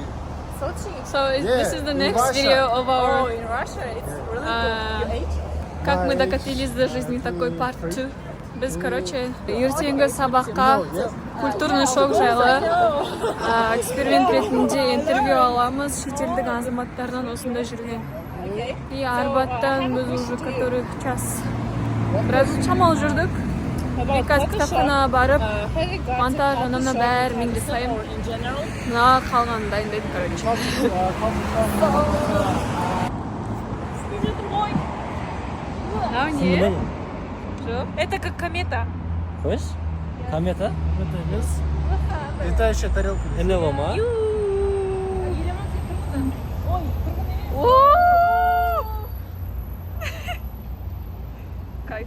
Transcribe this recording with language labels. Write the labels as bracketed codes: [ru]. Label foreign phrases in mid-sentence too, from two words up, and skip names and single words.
[en] Sochi. So this is the in next Russia. video of Oh, our in Russia, it's really cool. You ate? [ru] как мы докатились до жизни такой part 2. [kk] Біз, короче, ертеңгі сабаққа [ru] культурный шок [kk] жайлы эксперимент ретінде интервью аламыз шетелдік азаматтардан осында жүрген. И Арбаттан біз [ru] уже который час [kk] біраз шамал жүрдік. И қазір кітапханаға барып, монтаж, анамна бәрі мен жасаймын. Мына қалғанын дайындайды, короче. Мынау не? Жоқ. [ru] Это как комета. [kk] Қойш? Комета? [ru] Это емес. Летающая тарелка. [kk] НЛО ма? Кайф.